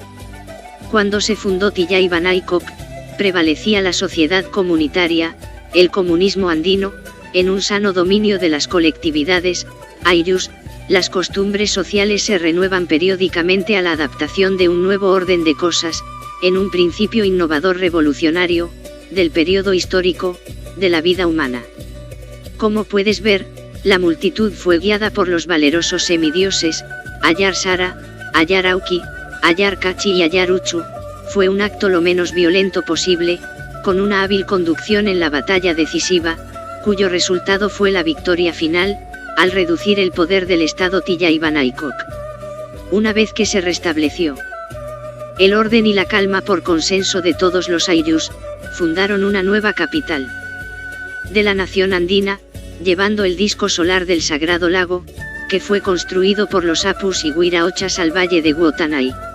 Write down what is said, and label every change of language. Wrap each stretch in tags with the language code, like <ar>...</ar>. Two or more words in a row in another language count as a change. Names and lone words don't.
<es>Cuando se fundó Tillay Banaikop, prevalecía la sociedad comunitaria, el comunismo andino, en un sano dominio de las colectividades, Ayllus, las costumbres sociales se renuevan periódicamente a la adaptación de un nuevo orden de cosas, en un principio innovador revolucionario, del periodo histórico, de la vida humana. Como puedes ver, la multitud fue guiada por los valerosos semidioses, Ayar Sara, Ayar Auki, Ayar Kachi y Ayar Uchu. Fue un acto lo menos violento posible, con una hábil conducción en la batalla decisiva, cuyo resultado fue la victoria final, al reducir el poder del estado Tillay Banaikop. Una vez que se restableció el orden y la calma por consenso de todos los Ayllus, fundaron una nueva capital de la nación andina, llevando el disco solar del sagrado lago, que fue construido por los Apus y Huiraochas al valle de Guotanay.</es>